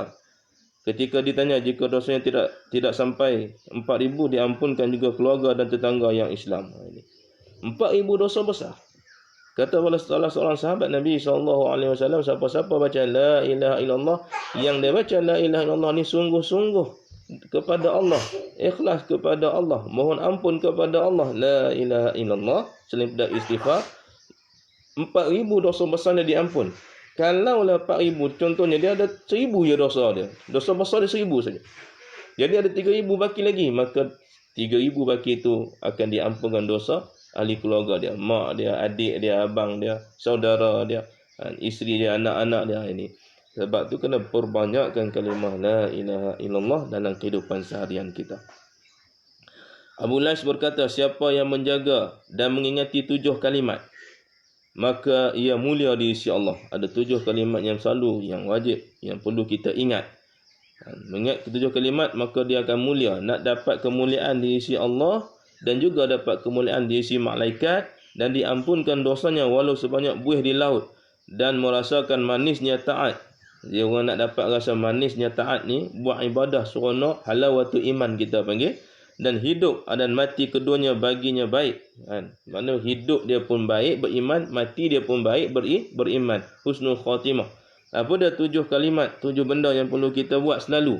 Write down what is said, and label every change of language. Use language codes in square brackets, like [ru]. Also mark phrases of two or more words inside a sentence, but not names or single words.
[ms] Ketika ditanya jika dosanya tidak sampai 4,000, diampunkan juga keluarga dan tetangga yang Islam. 4,000 dosa besar. Kata salah seorang sahabat Nabi SAW, siapa-siapa baca [ar] لا إله إلا الله, [ms] yang dia baca [ar] لا إله إلا الله [ms] ni sungguh-sungguh kepada Allah, ikhlas kepada Allah, mohon ampun kepada Allah, [ar] لا إله إلا الله, [ms] selain pada istighfar, 4,000 dosa besarnya diampun. Kalaulah 4,000, contohnya dia ada 1,000 je dosa dia. Dosa besar dia 1,000 saja. Jadi ada 3,000 baki lagi, maka 3,000 baki itu akan diampunkan dosa ahli keluarga dia, mak dia, adik dia, abang dia, saudara dia, isteri dia, anak-anak dia. Ini sebab tu kena perbanyakkan kalimah [ar] لا إله إلا الله [ms] dalam kehidupan seharian kita. Abu Lais berkata, siapa yang menjaga dan mengingati 7 kalimat, maka ia mulia di sisi Allah. Ada 7 kalimat yang selalu, yang wajib, yang perlu kita ingat. Mengingat 7 kalimat, maka dia akan mulia. Nak dapat kemuliaan di sisi Allah dan juga dapat kemuliaan di sisi malaikat, dan diampunkan dosanya walau sebanyak buih di laut, dan merasakan manisnya taat. Dia orang nak dapat rasa manisnya taat ni, buat ibadah seronok, [ar] حلاوة إيمان [ms] kita panggil, dan hidup dan mati keduanya baginya baik. Mana hidup dia pun baik, beriman, mati dia pun baik, beriman. [ar] حسن الخاتمة. [ms] Apa dah 7 kalimat, 7 benda yang perlu kita buat selalu.